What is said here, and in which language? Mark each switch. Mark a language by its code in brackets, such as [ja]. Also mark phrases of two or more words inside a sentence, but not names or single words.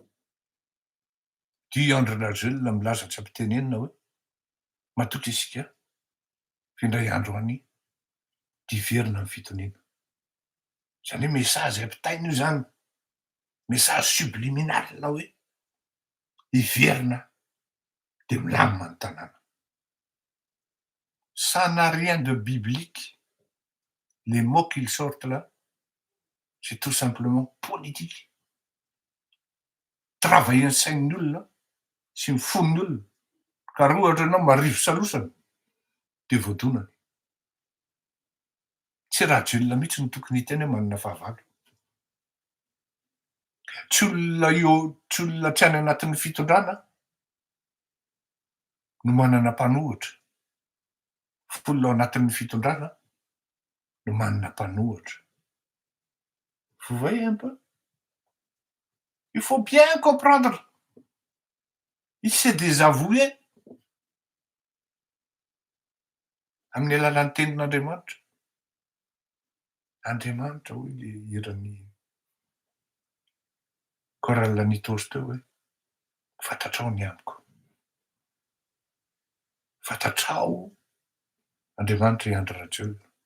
[mg] Dia Andry Rajoelina milaza tsy ampitenenina hoe mahatoky isika fa indray andro any iverina ny fitoniana. Zany hoe mesazy ampitaina io zany, mesazy subliminal hoe iverina de milamina ny tanàna. [fr] Ça n'a rien de biblique. Les mots qu'ils sortent là, c'est tout simplement politique. [mg] Travaillan'ny sain'ny olona sy ny fon'ny olona. Ka raha ohatra ianao marivo salosana de voadonany. Tsy Rajoelina mihitsy no tokony hiteny hoe manana fahavalo. Tsy olona tsy any anatin'ny fitondrana no manana mpanohitra. Olona ao anatin'ny fitondrana no manana mpanohitra. [fr] Vous voyez un peu? Il faut bien comprendre. Il s'est désavoué [mg] amin'ny alalan'ny tenin'Andriamanitra. Andriamanitra hoy le hiran'ny Corallanitosy teo hoe fantatrao ny amiko. Fantatrao Andriamanitra i Andry Rajoelina.